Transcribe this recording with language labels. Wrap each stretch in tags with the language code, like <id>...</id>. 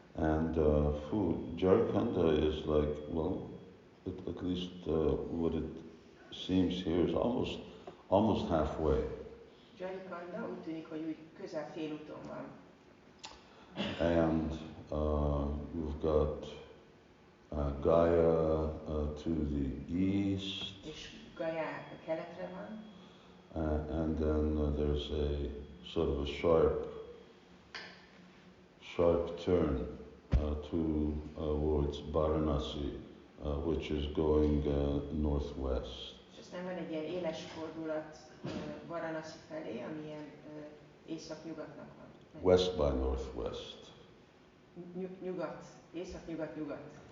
<en>And Jharkhand is like, well, at least what it seems here is almost halfway.</en> <hu>Jharkhand úgy tűnik, hogy úgy közel félúton van.</hu> <en>And you've got Gaya to the east.</en> <hu>És Gaya a keletre van.</hu> <en>And then there's a sort of a sharp turn towards Vārānasī, which is going northwest.</en> <hu>És aztán van egy ilyen éles fordulat Vārānasī felé, ami ilyen észak-nyugatnak van.</hu> <en>west by northwest.</en> <hu>Nyugat, észak-nyugat-nyugat.</hu>